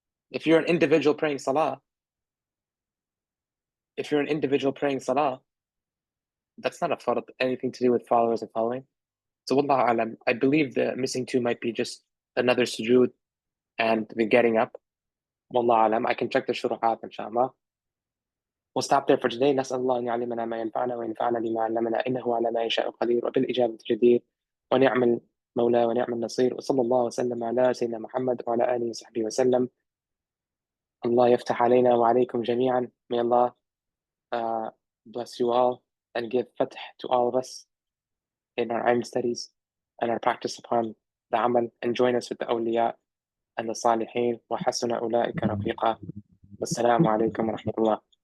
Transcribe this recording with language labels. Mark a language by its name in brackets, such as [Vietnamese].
[English] If you're an individual praying salah, that's not a fard, anything to do with followers and following. So wallahu a'lam, I believe the missing two might be just another sujud and the getting up. Wallahu a'lam, I can check the shuruhat, inshallah. We'll stop there for today. [Arabic] نسأل الله أن يعلمنا ما ينفعنا وينفعنا بما علمنا إنه على ما يشاء قدير وبالإجابة جدير ونعم المولى ونعم النصير وصلى الله وسلم على سيدنا محمد وعلى آله وصحبه وسلم. Allah يفتح علينا وعليكم جميعا. [English] May Allah bless you all and give fath to all of us in our ilm studies and our practice upon the amal, and join us with the awliya and the salihin. [Arabic] وحسن أولئك رفيقا. والسلام عليكم ورحمة الله.